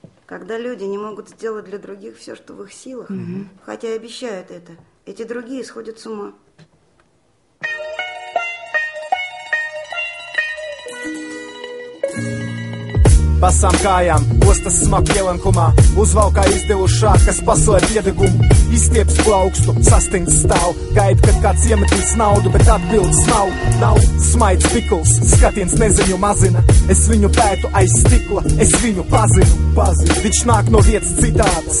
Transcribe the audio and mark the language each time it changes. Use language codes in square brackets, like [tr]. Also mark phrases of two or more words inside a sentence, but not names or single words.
[ru] Когда люди не могут сделать для других все, что в их силах, хотя и обещают это, эти другие сходят с ума. [lv] Pasām kājām, ostas smak ielenkumā, uzvalkā izdilušā, kas paslēp iedegumu, izstieps plaukstu, sastinds stāv, gaida, kad kāds iemetīs naudu, bet atbildes nav, smaids pikls, skatiens neziņu mazina, es viņu pētu aiz stikla, es viņu pazinu, viņš nāk no vietas citādas.